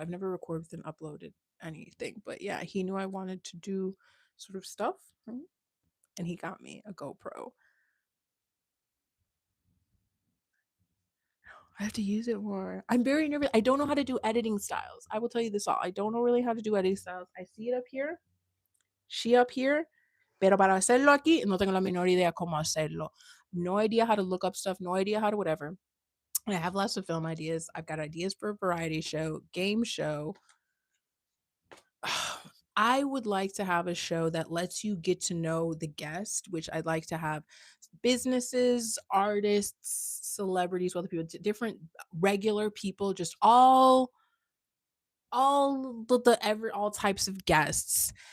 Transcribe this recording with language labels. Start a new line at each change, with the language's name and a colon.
English: I've never recorded with an uploaded anything. But yeah, he knew I wanted to do sort of stuff, right? And he got me a GoPro. I have to use it more. I'm very nervous. I don't know how to do editing styles. I will tell you this all. I don't know really how to do editing styles. I see it up here,
Spanish: she up here, pero para hacerlo aquí, no tengo la menor idea cómo hacerlo.
English: No idea how to look up stuff. No idea how to whatever. I have lots of film ideas. I've got ideas for a variety show, game show. I would like to have a show that lets you get to know the guest, which I'd like to have businesses, artists, celebrities, other people, different regular people, just all types of guests.